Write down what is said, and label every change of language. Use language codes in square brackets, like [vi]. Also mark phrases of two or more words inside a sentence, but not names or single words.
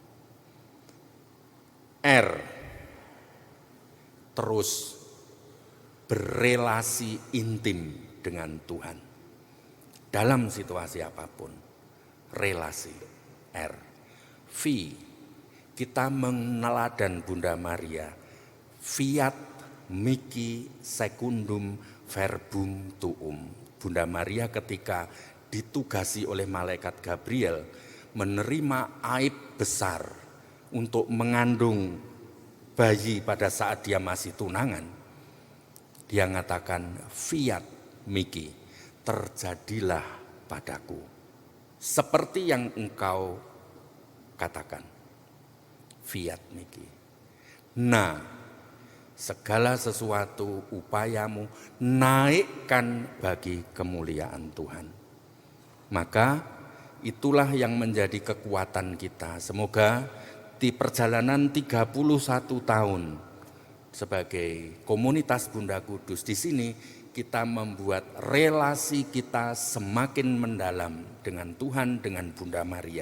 [id] R, terus berrelasi intim dengan Tuhan dalam situasi apapun. Relasi, R. V, kita meneladan Bunda Maria. [la] Fiat mihi secundum verbum tuum. [id] Bunda Maria ketika ditugasi oleh malaikat Gabriel menerima aib besar untuk mengandung bayi pada saat dia masih tunangan. Dia mengatakan, [la] fiat mihi, [id] terjadilah padaku seperti yang engkau katakan. [la] Fiat mihi. [id] Nah, segala sesuatu upayamu naikkan bagi kemuliaan Tuhan. Maka itulah yang menjadi kekuatan kita. Semoga di perjalanan 31 tahun sebagai komunitas Bunda Kudus di sini kita membuat relasi kita semakin mendalam dengan Tuhan, dengan Bunda Maria.